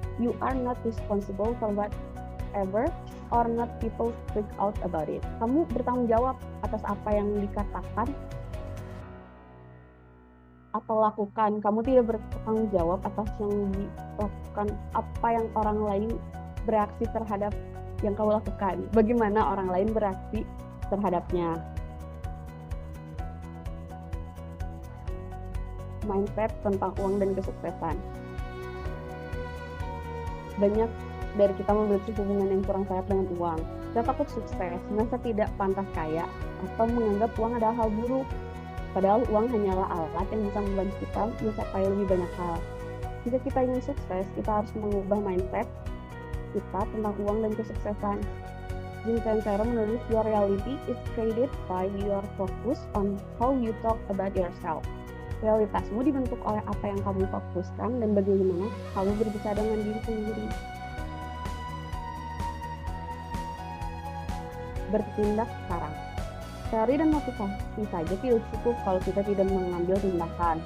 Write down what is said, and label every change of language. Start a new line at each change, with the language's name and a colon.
English: You are not responsible for whatever or not people speak out about it.
Indonesian: Kamu bertanggung jawab atas apa yang dikatakan atau lakukan. Kamu tidak bertanggung jawab atas yang dilakukan, apa yang orang lain bereaksi terhadap yang kamu lakukan. Bagaimana orang lain bereaksi terhadapnya. Mindset tentang uang dan kesuksesan. Banyak dari kita memiliki hubungan yang kurang sehat dengan uang. Kita takut sukses, merasa tidak pantas kaya, atau menganggap uang adalah hal buruk. Padahal uang hanyalah alat yang bisa membantu kita mencapai lebih banyak hal. Jika kita ingin sukses, kita harus mengubah mindset kita tentang uang dan kesuksesan.
English: Jim Sincero
Indonesian: menulis,
English: your reality is created by your focus on how you talk about yourself.
Indonesian: Realitasmu dibentuk oleh apa yang kamu fokuskan dan bagaimana kamu berbicara dengan diri sendiri. Bertindak sekarang. Teori dan motivasi saja tidak cukup kalau kita tidak mengambil tindakan.